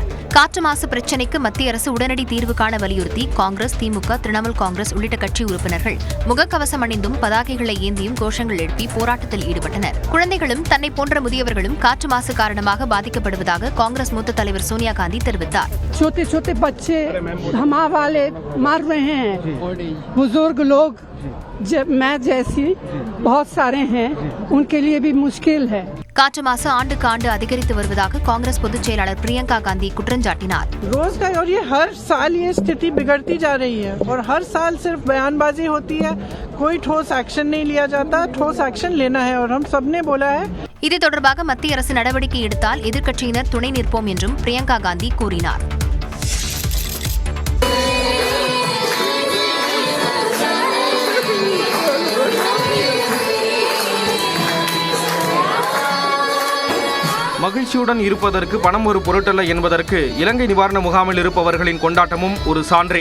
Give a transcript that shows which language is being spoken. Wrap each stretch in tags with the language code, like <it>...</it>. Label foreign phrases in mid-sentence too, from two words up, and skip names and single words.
<ta>காற்று மாசு பிரச்சினைக்கு மத்திய அரசு உடனடி தீர்வு காண வலியுறுத்தி காங்கிரஸ், திமுக, திரிணாமுல் காங்கிரஸ் உள்ளிட்ட கட்சி உறுப்பினர்கள் முகக்கவசம் அணிந்தும் பதாகைகளை ஏந்தியும் கோஷங்கள் எழுப்பி போராட்டத்தில் ஈடுபட்டனர். குழந்தைகளும் தன்னை போன்ற முதியவர்களும் காற்று மாசு காரணமாக பாதிக்கப்படுவதாக காங்கிரஸ் மூத்த தலைவர் சோனியா காந்தி தெரிவித்தார்.</ta> <hi>मैं जैसी बहुत सारे हैं, उनके लिए भी मुश्किल है.</hi> <ta>காற்று மாசு ஆண்டுக்கு ஆண்டு அதிகரித்து வருவதாக காங்கிரஸ் பொதுச் செயலாளர் பிரியங்கா காந்தி குற்றஞ்சாட்டினார்.</ta> <hi>रोज का और ये हर साल ये स्थिति बिगड़ती जा रही है और हर साल सिर्फ बयानबाजी होती है, कोई ठोस एक्शन नहीं लिया जाता. ठोस एक्शन लेना है और हम सबने बोला है.</hi> <ta>இது தொடர்பாக மத்திய அரசு நடவடிக்கை எடுத்தால் எதிர்க்கட்சியினர் துணை நிற்போம் என்றும் பிரியங்கா காந்தி கூறினார். மகிழ்ச்சியுடன் இருப்பதற்கு பணம் ஒரு பொருட்டல்ல என்பதற்கு இலங்கை நிவாரண முகாமில் இருப்பவர்களின் கொண்டாட்டமும் ஒரு சான்றே.</ta>